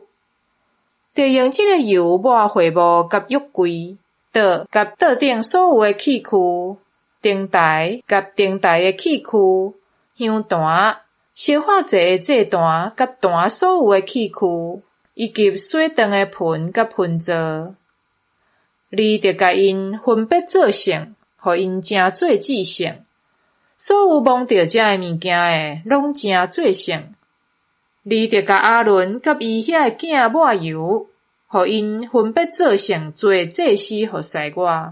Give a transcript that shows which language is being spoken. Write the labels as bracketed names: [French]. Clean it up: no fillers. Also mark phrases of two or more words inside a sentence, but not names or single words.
[Min Nan Chinese] 着用这个油抹会幕甲约柜，桌甲桌顶所有的器具，灯台甲灯台的器具，香坛、烧化祭的祭坛甲坛所有的器具，以及水长的盆甲盆座。你着甲因分别做圣，互因正做至圣。所有摸着这的物件的，拢正做圣。你着甲阿伦甲伊遐的囝抹油，互因分别做圣，做祭司予使我。